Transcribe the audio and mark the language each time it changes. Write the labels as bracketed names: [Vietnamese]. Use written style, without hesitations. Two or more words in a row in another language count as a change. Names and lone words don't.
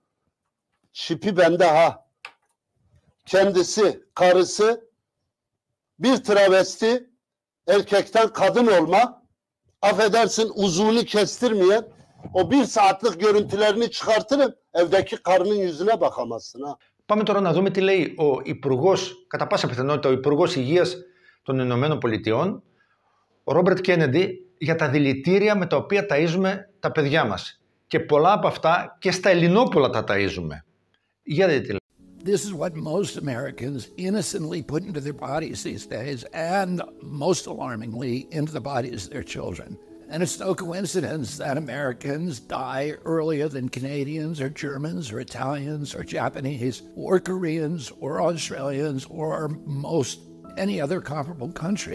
[Turkish] Şipi bende ha. Kendisi, karısı bir travesti, erkekten kadın olma, affedersin uzuvunu kestirmeyen, o 1 saatlik görüntülerini çıkartırım, evdeki karının yüzüne bakamazsın ha. [Greek] Πάμε τώρα να δούμε τι λέει ο Υπουργός, κατά πάσα πιθανότητα ο Υπουργός Υγείας των Ηνωμένων Πολιτειών, ο Ρόμπερτ Κένεντι, για τα δηλητήρια με τα οποία ταΐζουμε τα παιδιά μας. Και πολλά από αυτά και στα ελληνόπουλα τα ταΐζουμε. Για δείτε τι λέει. [English] This is what most Americans innocently put into their bodies these days, and most alarmingly, into the bodies of their children. And it's no coincidence that Americans die earlier than Canadians or Germans or Italians or Japanese or Koreans or Australians or most any other comparable country.